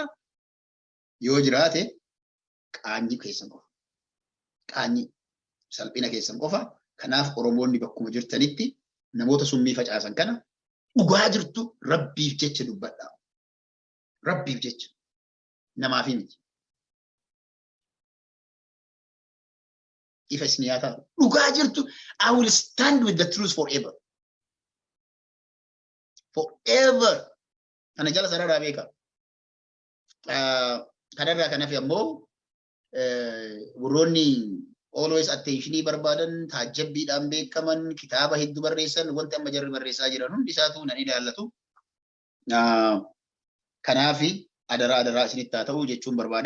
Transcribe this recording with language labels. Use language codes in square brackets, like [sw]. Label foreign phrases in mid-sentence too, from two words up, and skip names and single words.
[om] Yoo jiraate qaanyii keessan qofa. Qaanyii salphina keessan qofa. Kanaaf Oromoonni bakkuma jirtanitti namoota summii facaasan kana dhugaa jirtu Rabbiif jecha dubbadhaa. Rabbiif jecha namaaf miti. [en] If it's [om] niyata dhugaa jirtu [en] I will stand with the truth forever. Forever. [om] Ana jala sararaa beeka. Kanarraa kanaaf ammoo warroonni [en] always attentionii [om] barbaadan taajjabbiidhaan beekaman kitaaba hedduu barreessan wanti amma jarri barreessaa jiran hundi isaatu nan ilaallatu. Kanaafi adaraa isinitti haa ta'u jechuun barbaada.